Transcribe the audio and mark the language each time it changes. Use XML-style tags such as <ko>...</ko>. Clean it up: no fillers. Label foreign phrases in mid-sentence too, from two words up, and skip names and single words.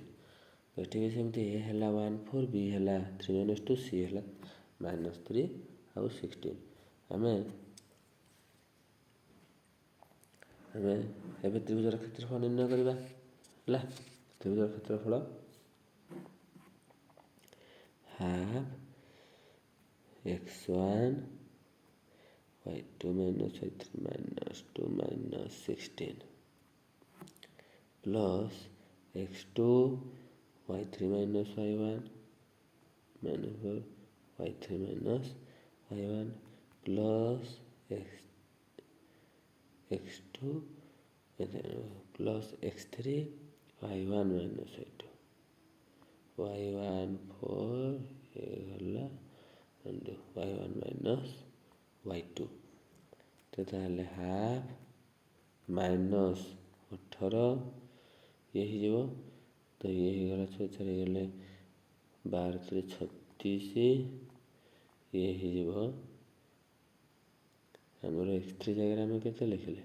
<or>ଏଠି ବି ସେମିତି ଏ ହେଲା 1 4, ବି ହେଲା 3 -2, ସି ହେଲା -3 ଆଉ 16। ଆମେ ଏବେ ତ୍ରିଭୁଜର କ୍ଷେତ୍ରଫଳ ନିର୍ଣ୍ଣୟ କରିବା ହେଲା। ତ୍ରିଭୁଜର କ୍ଷେତ୍ରଫଳ ହାଫ୍ x1 y2 - y3 -2 -16 ପ୍ଲସ୍ x2 y3 - y1 y3 - y1 ପ୍ଲସ୍ x2 ପ୍ଲସ୍ x3 y1 - y2 y1 4 ହେଇଗଲା y1 - y2। ତ ତାହେଲେ ହାଫ୍ -18 ଇଏ ହେଇଯିବ। ତ ଇଏ ହେଇଗଲା 6 ହେଇଗଲେ 12 36, ଇଏ ହେଇଯିବ ଆମର x3 ଜାଗାରେ ଆମେ କେତେ ଲେଖିଲେ?</or>